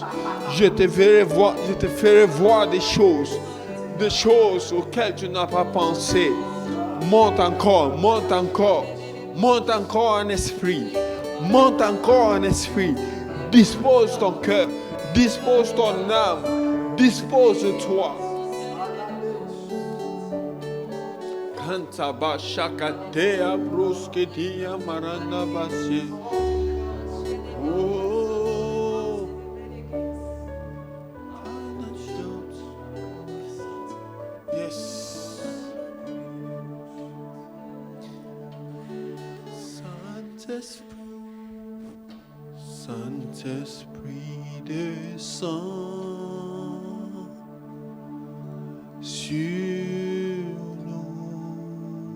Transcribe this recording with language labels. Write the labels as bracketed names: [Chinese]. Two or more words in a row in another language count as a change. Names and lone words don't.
[French] Je te ferai voir des choses auxquelles tu n'as pas pensé. Monte encore, monte encore, monte encore en esprit, monte encore en esprit. Dispose ton cœur, dispose ton âme, dispose de toi. Kantaba shakatea brusketia maranda basie. [English] Oh, yes. [French] Saint-Esprit descend sur nous.